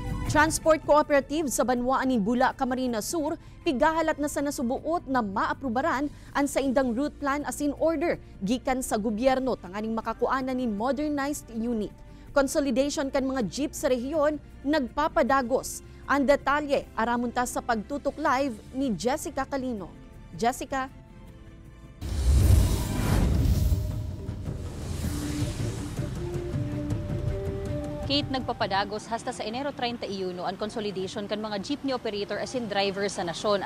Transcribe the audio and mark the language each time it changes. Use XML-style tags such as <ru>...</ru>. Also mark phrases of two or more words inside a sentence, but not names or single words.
<bik>Transport Cooperative sa Banwaan ni Bula, Camarines Sur, pigahalat na sa nasubuot na maaprubaran ang sa indang</bik> <en>route plan</en> <bik>as in order gikan sa gobyerno tanganing makakuanan ni</bik> <en>modernized unit.</en> <bik>Consolidation kan mga jeep sa rehiyon nagpapadagos. Ang detalye aramunta sa pagtutok live ni Jessica Calino. Jessica. Kate, nagpapadagos hasta sa Enero 31 ang consolidation kan mga</bik> <en>jeepney operator</en> <bik>as in driver sa nasyon.</bik>